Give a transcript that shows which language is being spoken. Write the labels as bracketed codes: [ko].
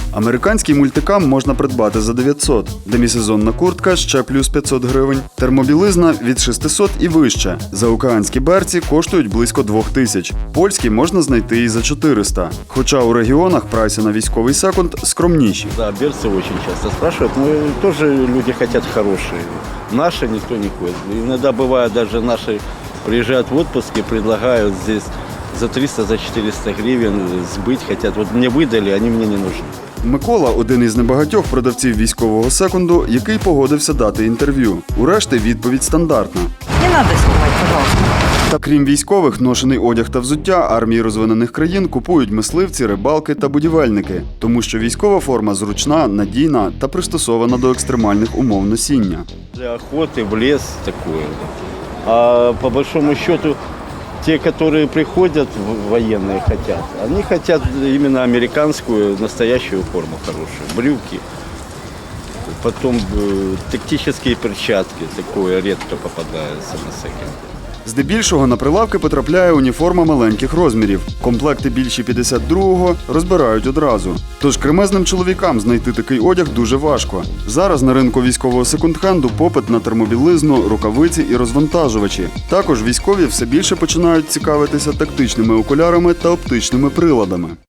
[uk] Американський мультикам можна придбати за 900. Демісезонна куртка – ще плюс 500 гривень. Термобілизна – від 600 і вище. Заокеанські берці коштують близько 2000. Польські можна знайти і за 400. Хоча у регіонах прайси на військовий секунд скромніші. [ru] Да, берцы очень часто спрашивают, но тоже люди хотят хорошие. Наши никто не ходит. Иногда бывает, даже наши приезжают в отпуск и предлагают здесь за 300, за 400 гривен сбыть, хотят. Вот мне выдали, они мне не нужны. [uk] Микола – один із небагатьох продавців військового секунду, який погодився дати інтерв'ю. Урешті відповідь стандартна. Не треба знімати, пожалуйста. Та крім військових, ношений одяг та взуття армії розвинених країн купують мисливці, рибалки та будівельники. Тому що військова форма зручна, надійна та пристосована до екстремальних умов носіння. [ru] Для охоты в лес такое. А по большому счету, те, которые приходят, военные хотят, они хотят именно американскую, настоящую форму хорошую. Брюки, потом тактические перчатки, такое редко попадается на секонд. [uk] Здебільшого на прилавки потрапляє уніформа маленьких розмірів. Комплекти більші 52-го розбирають одразу. Тож кремезним чоловікам знайти такий одяг дуже важко. Зараз на ринку військового секонд-хенду попит на термобілизну, рукавиці і розвантажувачі. Також військові все більше починають цікавитися тактичними окулярами та оптичними приладами.